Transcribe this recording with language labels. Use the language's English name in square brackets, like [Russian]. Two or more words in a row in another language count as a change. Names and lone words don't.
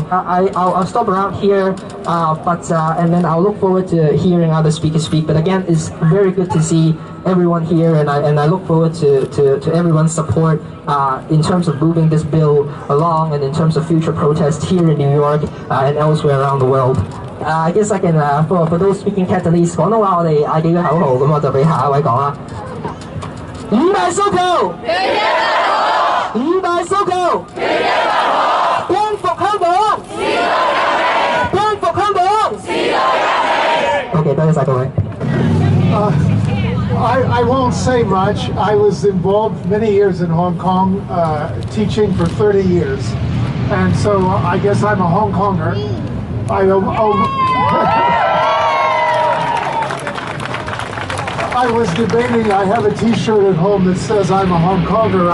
[English] I'll stop around here, and then I'll look forward to hearing other speakers speak. But again, it's very good to see everyone here, and I look forward to everyone's support in terms of moving this bill along, and in terms of future protests here in New York and elsewhere around the world. I guess I can, for those speaking Cantonese, [Cantonese] 廣東話我哋嗌幾個口號，咁我就俾下一位講啦。五大訴求，五大訴求，光復香港，光復香港。OK， 多謝晒各位。 [English] I won't say much. I was involved many years in Hong Kong, teaching for 30 years. And so I guess I'm a Hong Konger. I was debating, I have a t-shirt at home that says I'm a Hong Konger.